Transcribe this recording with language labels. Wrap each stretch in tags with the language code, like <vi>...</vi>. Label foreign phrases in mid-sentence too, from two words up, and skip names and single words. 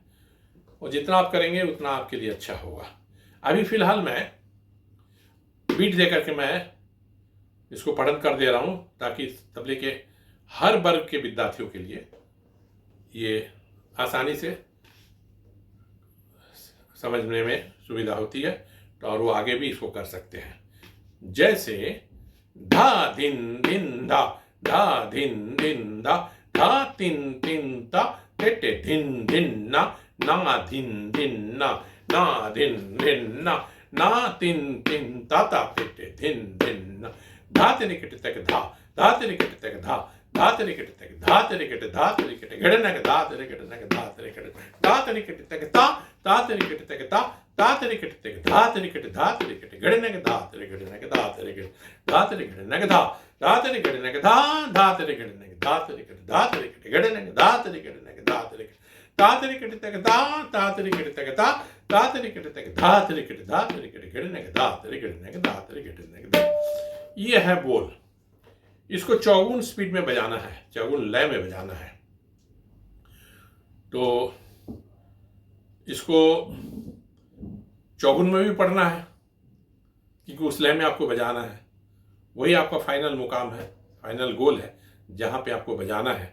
<hi>और जितना आप करेंगे उतना आपके लिए अच्छा होगा। अभी फिलहाल मैं बीट दे करके मैं इसको पठन कर दे रहा हूं, ताकि तबले के हर वर्ग के विद्यार्थियों के लिए ये आसानी से समझने में सुविधा होती है, और वो आगे भी इसको कर सकते हैं। जैसे धा धिन धिन धा, धा धिन धिन धा, धा तिन तिन ता, टे धिन धिन ना, ना धिन धिन ना, ना धिन धिन ना, ना तिन तिन ता टे धिन धिन ना, धा तेरे कट तक धा, धा तेरे कट तक धा, धा तेरे कट तक धा तेरे कट, धा तेरे कट घड़े नग, धा तेरे कट नग, धा तेरे कट, धा तेरे कट तक ता तेरे कट तक ता तेरे कट तक धा तेरे कट, धा तेरे कट घड़े नग, धा तेरे घड़े नग, धा तेरे कट, धा तेरे घड़े नग, धा तेरे घड़े नग, धा तेरे घड़े नग, धा तेरे कट, धा तेरे कट घड़े नग, धा तेरे घड़े नग, धा तेरे कट, ता तेरे कट तक ता तेरे कट तक ता तेरे कट तक धा तेरे कट घड़े नग, धा तेरे घड़े नग, धा तेरे घड़े नग। ये है बोल। इसको चौगुन स्पीड में बजाना है, चौगुन लय में बजाना है। तो इसको चौगुन में भी पढ़ना है, क्योंकि उस लय में आपको बजाना है, वही आपका फाइनल मुकाम है,</hi> <en>final goal</en> <hi>है जहाँ पे आपको बजाना है।</hi>